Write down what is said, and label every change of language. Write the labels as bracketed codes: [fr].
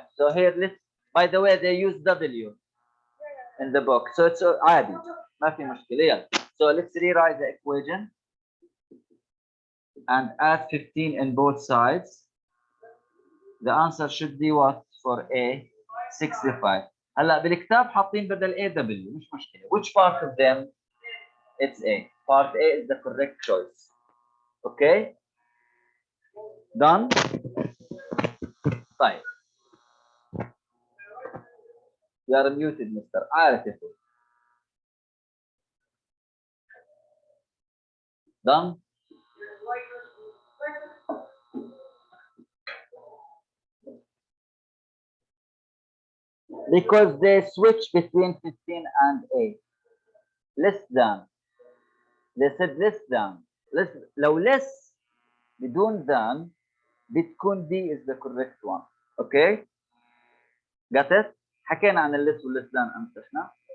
[en] So here, let's, by the way, they use W in the book. So it's [ar] عادي. ما في مشكلة. يلا. [en] So let's rewrite the equation and add 15 in both sides. The answer should be what for A? 65. [ar] هلا بالكتاب حاطين بدل A W مش مشكلة. [en] Which part of them? It's A. Part A is the correct choice. Okay? Done? [ar] طيب. [en] You are muted, Mr. عارف [ar] يا أخوي. [en] Done? Because they switch between 15 and 8. Less than. They said less than. Less, [ar] لو [en] less بدون than بتكون D is the correct one. Okay? Got it? [ar] حكينا عن less و [en] less than [ar] أمس إحنا.